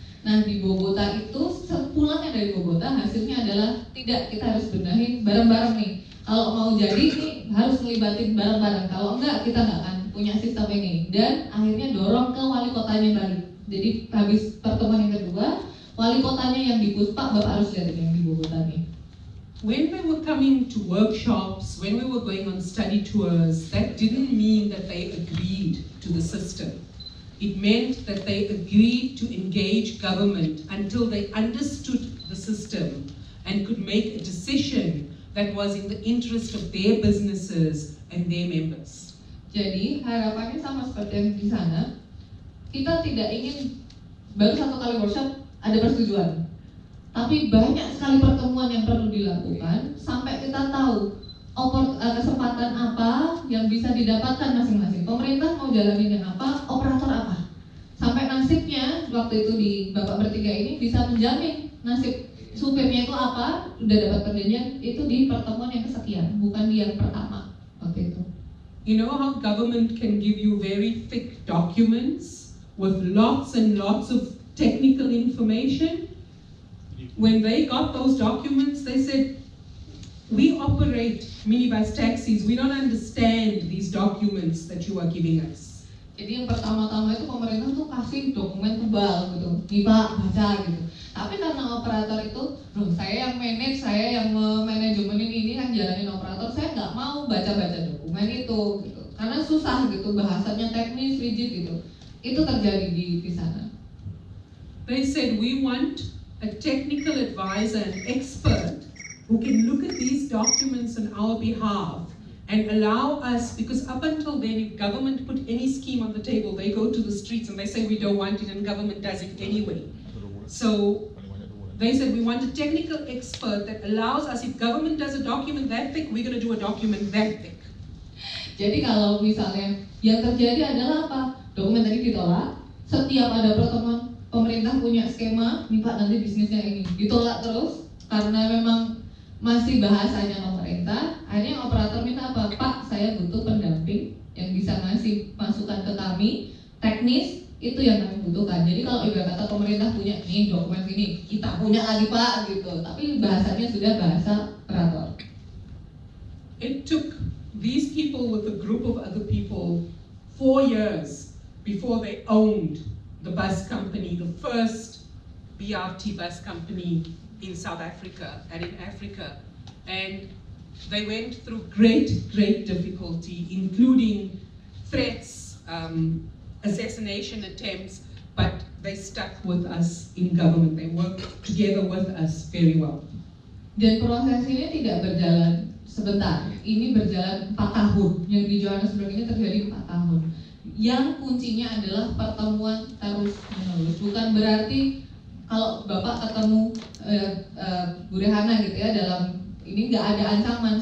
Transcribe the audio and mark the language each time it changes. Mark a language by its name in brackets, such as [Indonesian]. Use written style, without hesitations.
[Indonesian] Nah di Bogota itu sepulangnya dari Bogota hasilnya adalah tidak, kita harus benahin bareng-bareng nih. Kalau mau jadi nih harus ngelibatin bareng-bareng. Kalau enggak kita nggak akan punya sistem ini. Dan akhirnya dorong ke wali kotanya balik. Jadi habis pertemuan yang kedua, wali kotanya yang di Puspa, Bapak harus lihat yang di Bogota nih. [English] When we were coming to workshops, when we were going on study tours, that didn't mean that they agreed to the system. It meant that they agreed to engage government until they understood the system and could make a decision that was in the interest of their businesses and their members. [Indonesian] Jadi harapannya sama seperti yang di sana. Kita tidak ingin baru satu kali workshop ada persetujuan, tapi banyak sekali pertemuan yang perlu dilakukan sampai kita tahu kesempatan apa yang bisa didapatkan masing-masing. Pemerintah mau jalanin yang apa, operator apa. Sampai nasibnya waktu itu di Bapak bertiga ini bisa menjamin nasib supirnya itu apa, udah dapat perjanjian itu di pertemuan yang kesekian, bukan di yang pertama waktu itu. [English] You know how government can give you very thick documents with lots and lots of technical information? When they got those documents, they said, we operate minibus taxis, we don't understand these documents that you are giving us. [Indonesian] Jadi yang pertama-tama itu pemerintah tuh kasih dokumen tebal gitu, nih Pak, baca gitu. Tapi karena operator itu, loh saya yang manage, saya yang manajemenin ini kan jalanin operator, saya nggak mau baca-baca dokumen itu gitu. Karena susah gitu, bahasanya teknis, rigid gitu. Itu terjadi di sana. [English] They said we want a technical advisor, an expert who can look at these documents on our behalf and allow us, because up until then, if government put any scheme on the table, they go to the streets and they say we don't want it, and government does it anyway. So they said we want a technical expert that allows us, if government does a document that thick, we're going to do a document that thick. [Indonesian] Jadi kalau misalnya yang terjadi adalah apa? Dokumen tadi ditolak, setiap ada pertemuan pemerintah punya skema, nih Pak nanti bisnisnya ini, ditolak terus karena memang masih bahasanya pemerintah. Akhirnya operator minta apa? Pak, saya butuh pendamping yang bisa ngasih masukan ke kami, teknis itu yang kami butuhkan. Jadi kalau ibarat kata pemerintah punya nih dokumen ini, kita punya lagi Pak gitu, tapi bahasanya sudah bahasa operator. [English] It took these people with a group of other people 4 years before they owned the bus company, the first BRT bus company in South Africa and in Africa. And they went through great difficulty, including threats, assassination attempts, but they stuck with us in government. They worked together with us very well. [Indonesian] Dan proses ini tidak berjalan sebentar, ini berjalan 4 tahun. Yang di Johannesburg ini terjadi 4 tahun. Yang kuncinya adalah pertemuan terus menerus. Bukan berarti kalau Bapak ketemu Bu Rehana gitu ya, dalam ini nggak ada ancaman.